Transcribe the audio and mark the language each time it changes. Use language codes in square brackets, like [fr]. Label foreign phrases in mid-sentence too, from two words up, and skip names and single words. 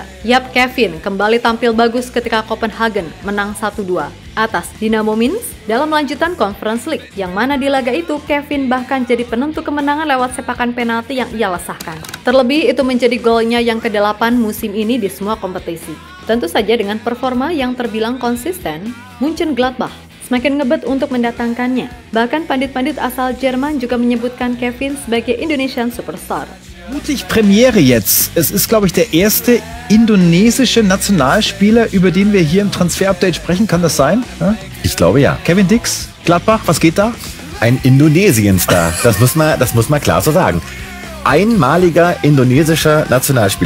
[id] Yap, Kevin kembali tampil bagus ketika Copenhagen menang 1-2 atas Dynamo Minsk dalam lanjutan Conference League, yang mana di laga itu Kevin bahkan jadi penentu kemenangan lewat sepakan penalti yang ia lesahkan. Terlebih itu menjadi golnya yang ke-8 musim ini di semua kompetisi. Tentu saja dengan performa yang terbilang konsisten, Mönchengladbach semakin ngebet untuk mendatangkannya. Bahkan pandit-pandit asal Jerman juga menyebutkan Kevin sebagai [en] Indonesian Superstar. [de] Mutig Premiere jetzt. Es ist, glaube ich, der erste indonesische Nationalspieler, über den wir hier im Transfer-Update sprechen. Kann das sein? Ja? Ich glaube ja. Kevin Dix, Gladbach, was geht da? Ein Indonesien-Star. Das muss man klar so sagen. Einmaliger indonesischer Nationalspieler.